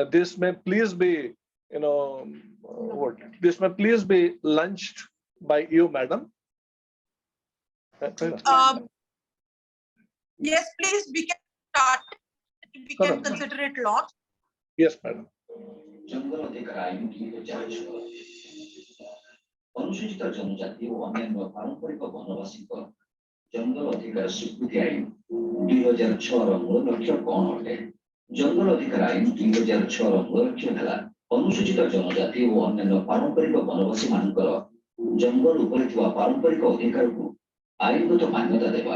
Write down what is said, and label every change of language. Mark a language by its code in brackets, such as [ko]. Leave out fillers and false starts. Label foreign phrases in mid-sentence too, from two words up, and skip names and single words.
[en] This may please be what this may please be launched by you, madam. Yes, please, we can start. We can consider it launched. Yes, madam. [or] ଅନୁସୂଚିତ ଜନଜାତି ଓ ଅନ୍ୟାନ୍ୟ ପାରମ୍ପରିକ ବନବାସୀଙ୍କ ଜଙ୍ଗଲ ଅଧିକାର ସ୍ୱୀକୃତି ଆଇନ 2006ର ମୂଳ ଲକ୍ଷ୍ୟ କ'ଣ ଅଟେ? ଜଙ୍ଗଲ ଅଧିକାର ଆଇନ 2006ର ମୂଳ ଲକ୍ଷ୍ୟ ହେଲା ଅନୁସୂଚିତ ଜନଜାତି ଓ ଅନ୍ୟାନ୍ୟ ପାରମ୍ପରିକ ବନବାସୀମାନଙ୍କର ଜଙ୍ଗଲ ଉପରେ ଥିବା ପାରମ୍ପରିକ ଅଧିକାରକୁ ଆଇନଗତ ମାନ୍ୟତା ଦେବା।